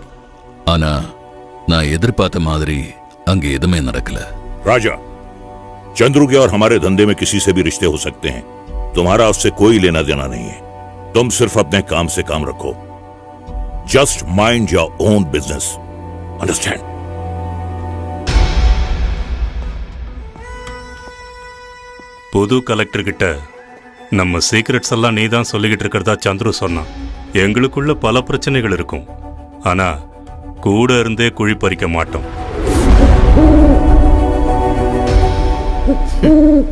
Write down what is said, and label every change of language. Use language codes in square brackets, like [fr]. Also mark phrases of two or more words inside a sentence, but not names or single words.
[ta] ஆனா நான் எதிர்பார்த்த மாதிரி அங்க எதுவுமே நடக்கல. [hi] राजा, चंद्रू के और हमारे धंधे में किसी से भी रिश्ते हो सकते हैं. तुम्हारा उससे कोई लेना देना नहीं है. तुम सिर्फ अपने काम से काम रखो. [en] just mind your own business. अंडरस्टैंड? [ta] புது கலெக்டர் கிட்ட நம்ம சீக்ரெட்ஸ் எல்லாம் நீ தான் சொல்லிக்கிட்டு இருக்கிறதா சந்துரு சொன்னான். எங்களுக்குள்ள பல பிரச்சனைகள் இருக்கும், ஆனா கூட இருந்தே குழி பறிக்க மாட்டோம்.